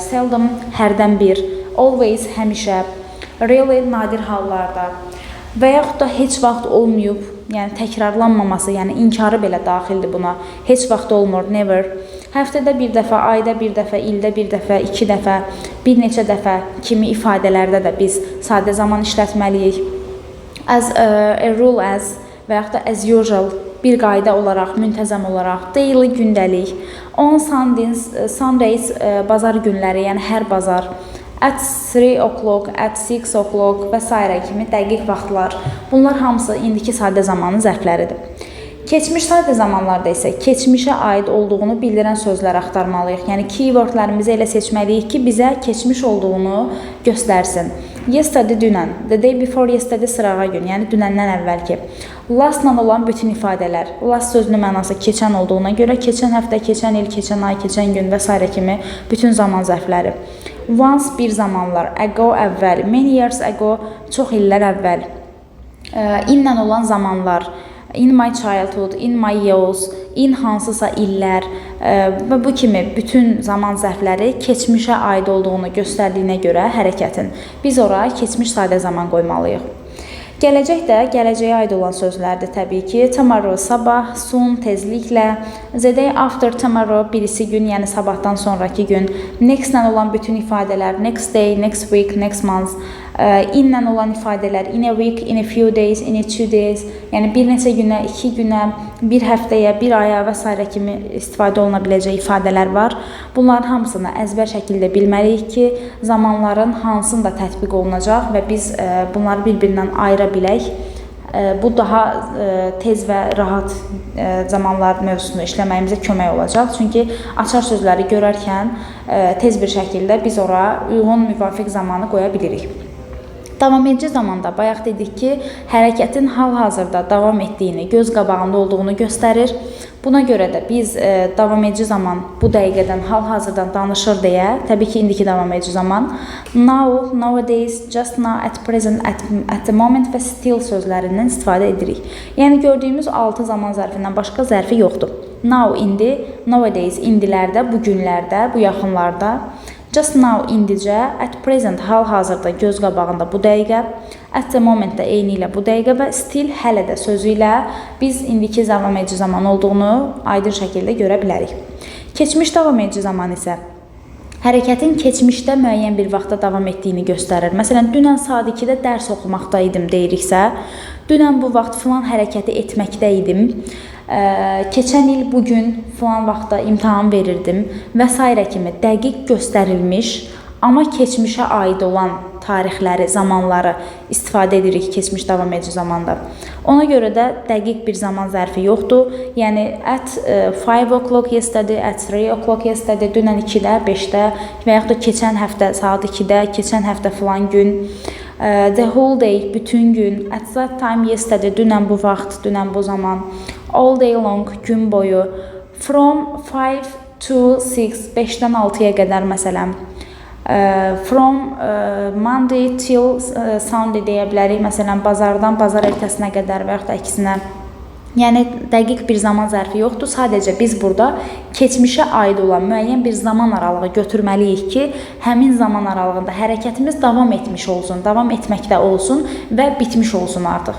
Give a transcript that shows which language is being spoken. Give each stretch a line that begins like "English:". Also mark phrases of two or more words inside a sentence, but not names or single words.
Azerbaijani: Seldom, hərdən bir. Always, həmişə. Really, nadir hallarda. Və yaxud da heç vaxt olmayıb, yəni təkrarlanmaması, yəni inkarı belə daxildir buna. Heç vaxt olmur, never. Həftədə bir dəfə, ayda bir dəfə, ildə bir dəfə, 2 dəfə, bir neçə dəfə kimi ifadələrdə də biz sadə zaman işlətməliyik.
English: As a rule as
Azerbaijani: və yaxud da
English: as usual,
Azerbaijani: bir qayda olaraq, müntəzəm olaraq, daily, gündəlik.
English: On Sundays,
Azerbaijani: bazar günləri, yəni hər bazar.
English: At 3 o'clock, at 6 o'clock və s.
Azerbaijani: kimi dəqiq vaxtlar. Bunlar hamısı indiki sadə zamanın zərfləridir. Keçmiş sadə zamanlarda isə keçmişə aid olduğunu bildirən sözlər axtarmalıyıq. Yəni keywordlərimizi elə seçməliyik ki, bizə keçmiş olduğunu göstərsin. Yesterday dünən,
English: the day before yesterday
Azerbaijani: sırağa gün, yəni dünəndən əvvəlki. Lastla olan bütün ifadələr. Last sözünün mənası keçən olduğuna görə keçən həftə, keçən il, keçən ay, keçən gün və s. kimi bütün zaman zərfləri. Once bir zamanlar, ago əvvəl,
English: many years ago
Azerbaijani: çox illər əvvəl. Inlə olan zamanlar.
English: In my childhood, in my years, in
Azerbaijani: hansısa illər və bu kimi bütün zaman zərfləri keçmişə aid olduğunu göstərdiyinə görə hərəkətin biz ora keçmiş sadə zaman qoymalıyıq. Gələcək də gələcəyə aid olan sözlərdir təbii ki. Tomorrow, sabah, soon, tezliklə.
English: The day after tomorrow,
Azerbaijani: birisi gün, yəni sabahdan sonraki gün. Next-lə olan bütün ifadələr,
English: next day, next week, next month.
Azerbaijani: In-lə olan ifadələr,
English: in a week, in a few days, in a 2 days.
Azerbaijani: Yəni bir neçə günə, 2 günə, bir həftəyə, bir aya və s. kimi istifadə oluna biləcək ifadələr var. Bunların hamısını əzbər şəkildə bilməliyik ki, zamanların hansında tətbiq olunacaq və biz bunları bir-birindən ayıra bilək. Bu daha tez və rahat zamanlar mövzusunu işləməyimizə kömək olacaq. Çünki açar sözləri görərkən tez bir şəkildə biz ora uyğun müvafiq zamanı qoya bilirik. Davam edici zamanda bayaq dedik ki, hərəkətin hal-hazırda davam etdiyini, göz qabağında olduğunu göstərir. Buna görə də biz davam edici zaman bu dəqiqədən, hal-hazırdan danışır deyə, təbii ki, indiki davam edici zaman
English: now, nowadays, just now, at present, at the moment
Azerbaijani: və still sözlərindən istifadə edirik. Yəni gördüyümüz 6 zaman zərfindən başqa zərfi yoxdur. Now, indi, nowadays, indilərdə, bu günlərdə, bu yaxınlarda.
English: Just now,
Azerbaijani: indicə,
English: at present,
Azerbaijani: hal-hazırda, göz qabağında bu dəqiqə,
English: at the moment
Azerbaijani: da eyni ilə bu dəqiqə və still, hələ də sözü ilə biz indiki davam edici zaman olduğunu aydın şəkildə görə bilərik. Keçmiş davam edici zaman isə hərəkətin keçmişdə müəyyən bir vaxtda davam etdiyini göstərir. Məsələn, dünən saat 2-də dərs oxumaqda idim deyiriksə, dünən bu vaxt filan hərəkəti etməkdə idim. Keçən il bugün filan vaxtda imtahan verirdim və s. kimi dəqiq göstərilmiş, amma keçmişə aid olan tarixləri, zamanları istifadə edirik keçmiş davam edici zamanda. Ona görə də dəqiq bir zaman zərfi yoxdur. Yəni,
English: at 5 o'clock yesterday, at 3 o'clock yesterday,
Azerbaijani: dünən 2-də, 5-də və yaxud da keçən həftə saat 2-də, keçən həftə filan gün.
English: The whole day,
Azerbaijani: bütün gün.
English: At that time yesterday,
Azerbaijani: dünən bu vaxt, dünən bu zaman.
English: All day long,
Azerbaijani: gün boyu.
English: From 5 to 6,
Azerbaijani: 5-dən 6-ya qədər məsələn.
English: From Monday till Sunday deyə bilərik.
Azerbaijani: Məsələn, bazardan bazar ertəsinə qədər və yaxud da əksinə. Yəni, dəqiq bir zaman zərfi yoxdur. Sadəcə biz burada keçmişə aid olan müəyyən bir zaman aralığı götürməliyik ki, həmin zaman aralığında hərəkətimiz davam etmiş olsun, davam etməkdə olsun və bitmiş olsun artıq.